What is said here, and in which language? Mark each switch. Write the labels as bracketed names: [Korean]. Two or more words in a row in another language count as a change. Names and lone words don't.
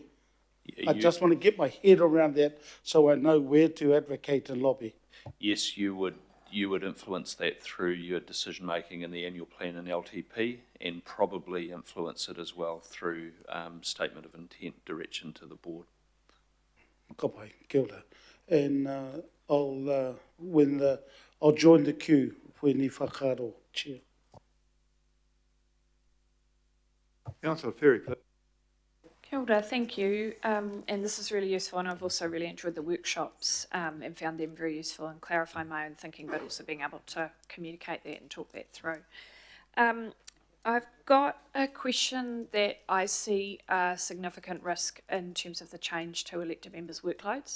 [English] I just want to get my head around that so I know where to advocate and lobby. Yes, you would influence that through your decision making in the annual plan and LTP, and probably influence it as well through statement of intent direction to the board. [Māori] Kopai, kia ora. [English] And I'll join the queue when [Māori] ni whakaro, [English] Chair. Councillor Ferry, please. [Māori] Kia ora, [English] thank you. And this is really useful, and I've also really enjoyed the workshops and found them very useful in clarifying my own thinking, but also being able to communicate that and talk that through. I've got a question that I see a significant risk in terms of the change to elected members' workloads.